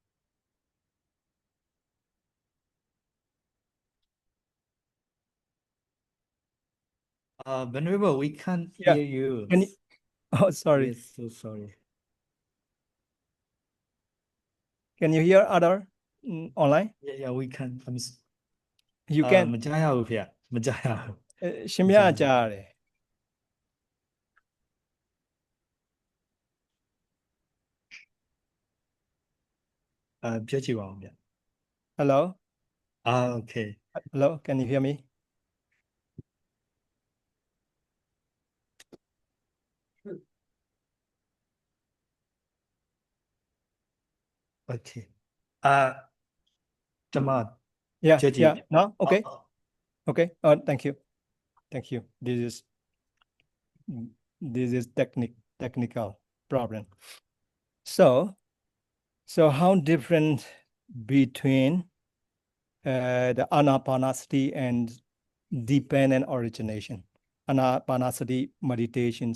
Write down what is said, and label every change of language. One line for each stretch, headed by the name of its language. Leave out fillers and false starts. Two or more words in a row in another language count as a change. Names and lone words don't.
English: Venerable, we can't Yeah. hear you. Can you, oh, sorry. Yes, so sorry. Can you hear other online? Yeah, we can. You can.
Burmese: မကြားရဘူးဖေ။မကြားရဘူး။ ရှင်မြတ်ကြားရတယ် ပြောကြည့်ပါဦးဗျ။
English: Hello. Okay. Hello. Can you hear me? Okay.
Burmese: ကျွန်မ
English: Yeah.
Burmese: ပြောကြည့်
English: Yeah. No. Okay. Okay. Thank you. Thank you. This is technical problem. So how different between the Anapanasati and dependent origination, Anapanasati meditation.